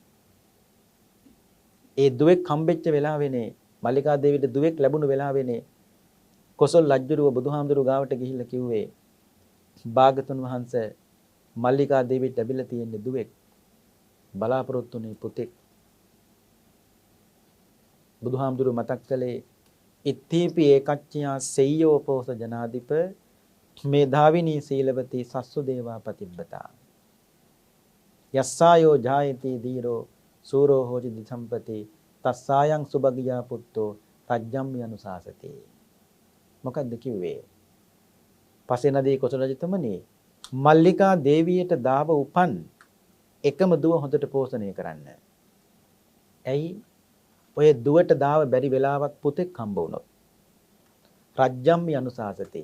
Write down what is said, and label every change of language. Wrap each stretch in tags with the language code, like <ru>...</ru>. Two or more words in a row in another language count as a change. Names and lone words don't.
<si>ඒ දුවෙක් හම්බෙච්ච වෙලාවෙනේ මල්ලිකා දේවියට දුවෙක් ලැබුණු වෙලාවෙනේ කොසල් රජුරුව බුදුහාමුදුරුවෝ ගාවට ගිහිල්ලා කිව්වේ භාගතුන් වහන්සේ මල්ලිකා දේවියට ලැබිලා තියෙන දුවෙක් බලාපොරොත්තුනේ පුතෙක්.</si> <pi>බුදුහාමුදුරුවෝ මතක් කළේ ඉත්තීපි ඒකච්චියා සෙය්‍යෝ පෝස ජනාධිප මේ ධාවිනී සීලවතී සස්සු දේවා පතිබ්බතා යස්සායෝ ජායති දීරෝ සූරෝ හෝති දිසම්පති තස්සායන් සුභගියා පුත්තෝ රජ්ජම්මි අනුශාසති.</pi> <si>මොකක්ද කිව්වේ? පසේනදී කොසල රජතුමනි මල්ලිකා දේවියට දාව උපන් එකම දුව හොඳට පෝෂණය කරන්න. ඇයි? ඔය දුවට දාව බැරි වෙලාවක් පුතෙක් හම්බ වුණොත්</si> <pi>රජ්ජම්මි අනුශාසති.</pi>